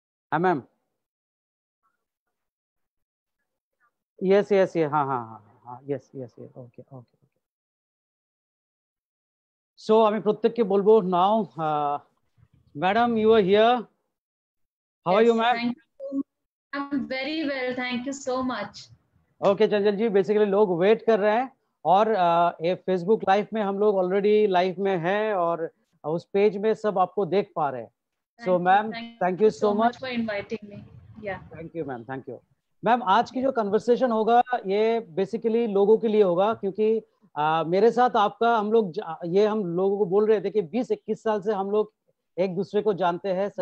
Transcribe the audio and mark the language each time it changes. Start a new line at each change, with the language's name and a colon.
Bangla: হ্যাঁ ma'am, yes yes ইয়ে, হ্যাঁ হ্যাঁ হ্যাঁ হ্যাঁ, ইয়েস ইয়েস ইয়ে, ওকে ওকে। সো আমি প্রত্যেককে বলবো,
English: Now madam you are here, how are you ma'am? I'm very well, thank you so much.
Hindi: Okay Chanchal ji, basically लोग वेट कर रहे हैं, और ये फेसबुक लाइव में हम लोग ऑलरेडी लाइव में हैं और उस पेज में सब आपको देख पा रहे हैं।
English: So ma'am thank you so much for inviting me. Yeah thank you ma'am, thank you ma'am.
Hindi: आज की जो कन्वर्सेशन होगा ये बेसिकली लोगों के लिए होगा, क्योंकि मेरे साथ आपका, हम लोग ये हम लोगों को बोल रहे थे कि 20-21 साल से हम लोग एक दूसरे को जानते हैं।